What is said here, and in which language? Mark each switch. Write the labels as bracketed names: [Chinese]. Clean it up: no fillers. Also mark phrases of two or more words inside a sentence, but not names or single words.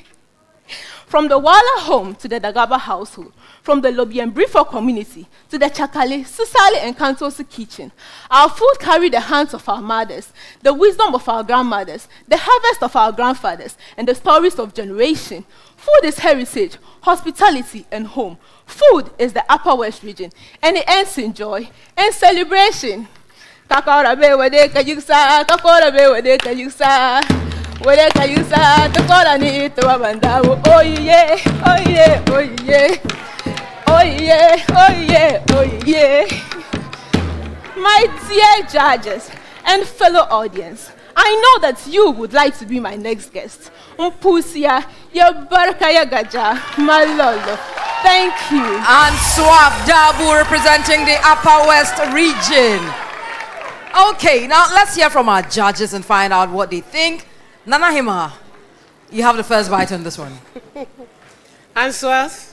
[English] From the Wala home to the Dagaba household, from the Lobby and Brifo community to the Chakale, Susali, and Kantosi kitchen, our food carried the hands of our mothers, the wisdom of our grandmothers, the harvest of our grandfathers, and the stories of generation. Food is heritage, hospitality, and home. Food is the Upper West region, and it ends in joy and celebration. Kakora be wade kajuksa, kakora be wade kajuksa. Where can you say to call on it to Abanda? Oh yeah, oh yeah, oh yeah, oh yeah, oh yeah, oh yeah. My dear judges and fellow audience, I know that you would like to be my next guest. Umpusia, ya baraka ya gaja, malolo. Thank you. And Swab Dabu representing the Upper West region. Okay, now let's hear from our judges and find out what they think. Nana Hima, you have the first bite on this one. Answers?